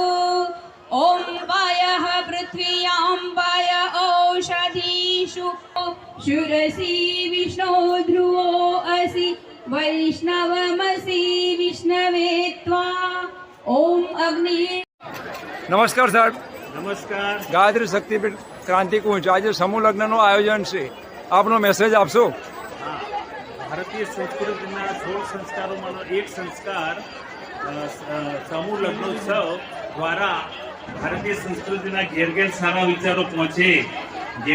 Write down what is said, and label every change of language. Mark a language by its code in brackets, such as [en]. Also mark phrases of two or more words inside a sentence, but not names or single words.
[sa] ॐ वायः पृथ्व्यां वाय ओषधीषु शुरसि विष्णो ध्रुवो असि वैष्णवमसि विष्णवे त्वा. ॐ अग्नि. [gu] નમસ્કાર સાહેબ. નમસ્કાર. ગાયત્રી શક્તિપીઠ ક્રાંતિકુંજ આજે સમૂહ લગ્નનું આયોજન છે, આપનો મેસેજ આપશો. ભારતીય સંસ્કૃતિના 16 સંસ્કારોમાંનો એક સંસ્કાર સમૂહ લગ્નોત્સવ દ્વારા ભારતીય સંસ્કૃતિના ઘેર ઘેર સારા વિચારો પહોંચે, ઘેર